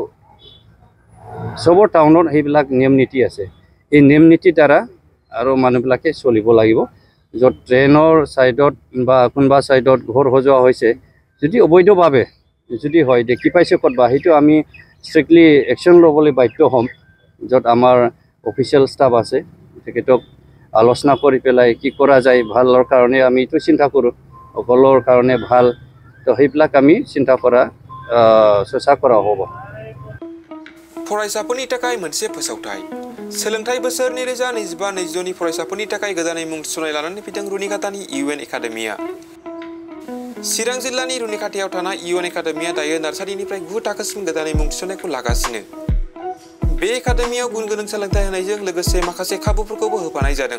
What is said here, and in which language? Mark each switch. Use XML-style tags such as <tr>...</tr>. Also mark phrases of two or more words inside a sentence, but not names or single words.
<as>চবৰ টাউনত সেইবিলাক নিয়ম নীতি আছে এই নিয়ম নীতিৰ দ্বাৰা আৰু মানুহবিলাকে চলিব লাগিব য'ত ট্ৰেইনৰ ছাইডত বা কোনোবা ছাইডত ঘৰ সজোৱা হৈছে যদি অবৈধভাৱে যদি হয় দেখি পাইছে ক'তবা সেইটো আমি</as> <en>strictly action</en> <as>ল'বলৈ বাধ্য হ'ম য'ত আমাৰ</as> <en>official staff</en> <as>আছে তেখেতক আলোচনা কৰি পেলাই কি কৰা যায় ভালৰ কাৰণে আমি এইটো চিন্তা কৰোঁ সকলৰ কাৰণে ভাল তো সেইবিলাক আমি চিন্তা কৰা চেষ্টা কৰা হ'ব</as> <brx>फरायसाफोरनि थाखाय मोनसे फोसावथाय सोलोंथाइ बोसोर 2025-2026 नि फरायसाफोरनि थाखाय गोदानै मुं थिसननाय लानानै फैदों रुनिकाटानि इउएन एकाडेमिया चिरां जिल्लानि रुनिकाटायाव थानाय इउएन एकाडेमिया दायो नार्सारिनिफ्राय 9 थाखोसिम गोदानै मुं थिसननायखौ लागासिनो बे एकाडेमियाव गुन गोनां सोलोंथाइ होनायजों लोगोसे माखासे खाबुफोरखौबो होफानाय जादों</brx>